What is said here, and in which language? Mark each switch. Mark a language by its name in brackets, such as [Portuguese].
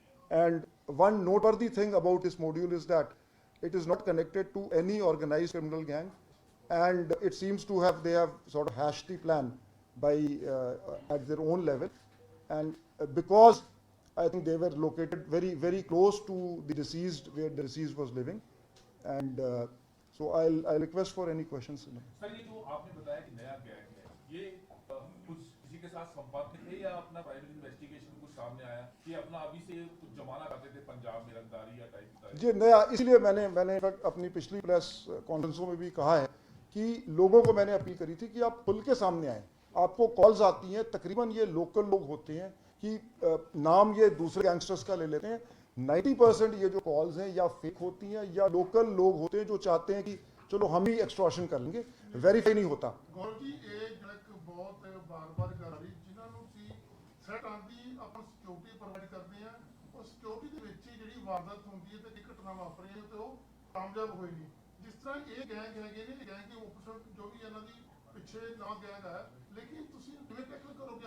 [English] And one noteworthy thing about this module is that it is not connected to any organized criminal gang, and it seems to have, they have sort of hashed the plan by at their own level. And because I think they were located very, very close to the deceased, where the deceased was living. And so I'll request for any questions. [Hindi] Sir, ये जो आपने बताया कि नया gang है, ये कुछ किसी के साथ संपर्क में थे या अपना प्राइवेट इन्वेस्टिगेशन कुछ सामने आया कि अपना अभी से कुछ जमाना करते थे पंजाब में रंगदारी या टाइप? जी नया, इसलिए मैंने अपनी पिछली प्रेस कॉन्फ्रेंसों में भी कहा है कि लोगों को मैंने अपील करी थी कि आप खुल के सामने आएँ। आपको कॉल्स आती हैं, तकरीबन ये लोकल लोग होते हैं कि नाम ये दूसरे गैंगस्टर्स का ले लेते हैं। 90% ये जो कॉल्स हैं या फेक होती हैं या लोकल लोग होते हैं जो चाहते हैं कि चलो हम ही एक्सटॉर्शन कर लेंगे, वेरीफाई नहीं होता। [Punjabi] गौरव जी, ਇਹ ਜਿਹੜਾ ਬਹੁਤ ਬਾਰ-ਬਾਰ ਕਰ ਰਹੀ ਜਿਨ੍ਹਾਂ ਨੂੰ ਤੁਸੀਂ ਥ੍ਰੈਟ ਆਂਦੀ ਆਪਾਂ ਸਿਕਿਉਰਿਟੀ ਪ੍ਰੋਵਾਈਡ ਕਰਦੇ ਆ, ਉਹ ਸਿਕਿਉਰਿਟੀ ਦੇ ਵਿੱਚ ਹੀ ਜਿਹੜੀ ਵਾਰਦਾਤ ਹੁੰਦੀ ਹੈ ਤੇ ਇੱਕ ਘਟਨਾ ਵਾਪਰੀ ਹੈ ਤੇ ਉਹ ਕਾਮਯਾਬ ਹੋਈ ਨਹੀਂ। ਜਿਸ ਤਰ੍ਹਾਂ ਇਹ ਗੈਂਗ ਹੈਗੇ ਨੇ, ਗੈਂਗ ਦੇ ਆਪੋਜ਼ਿਟ ਜੋ ਵੀ ਇਹਨਾਂ ਦੀ ਪਿੱਛੇ ਨਾ ਗੈਂਗ ਹੈ, ਲੇਕਿਨ ਤੁਸੀਂ ਕਿਵੇਂ ਟੈਕਲ ਕਰੋਗੇ?